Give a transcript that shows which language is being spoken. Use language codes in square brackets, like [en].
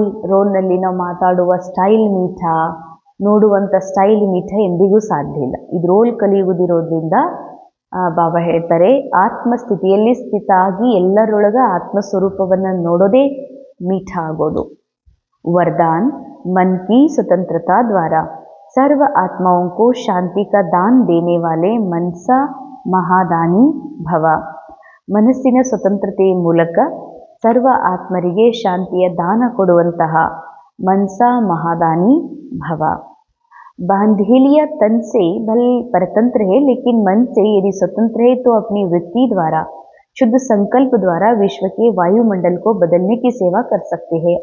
[kn] ರೋಲ್ನಲ್ಲಿ ನಾವು ಮಾತಾಡುವ ಸ್ಟೈಲ್ ಮೀಠಾ, ನೋಡುವಂಥ ಸ್ಟೈಲ್ ಮೀಠಾ ಎಂದಿಗೂ ಸಾಧ್ಯ ಇಲ್ಲ. ಇದು ರೋಲ್ ಕಲಿಯುವುದಿರೋದ್ರಿಂದ ಬಾಬಾ ಹೇಳ್ತಾರೆ ಆತ್ಮಸ್ಥಿತಿಯಲ್ಲಿ ಸ್ಥಿತ ಆಗಿ ಎಲ್ಲರೊಳಗ ಆತ್ಮಸ್ವರೂಪವನ್ನು ನೋಡೋದೇ ಮೀಠಾ ಆಗೋದು. [hi] वरदान, मन की स्वतंत्रता द्वारा सर्व आत्माओं को शांति का दान देने वाले मनसा ಮಹಾದಾನಿ ಭವ. [kn] ಮನಸ್ಸಿನ ಸ್ವತಂತ್ರತೆಯ ಮೂಲಕ ಸರ್ವ ಆತ್ಮರಿಗೆ ಶಾಂತಿಯ ದಾನ ಕೊಡುವಂತಹ ಮನ್ಸಾ ಮಹಾದಾನಿ ಭವ. [hi] बांधेलिया तन से भले परतंत्र है, लेकिन मन से यदि स्वतंत्र है तो अपनी वृत्ति द्वारा शुद्ध संकल्प द्वारा विश्व के वायुमंडल को बदलने की सेवा कर सकते हैं.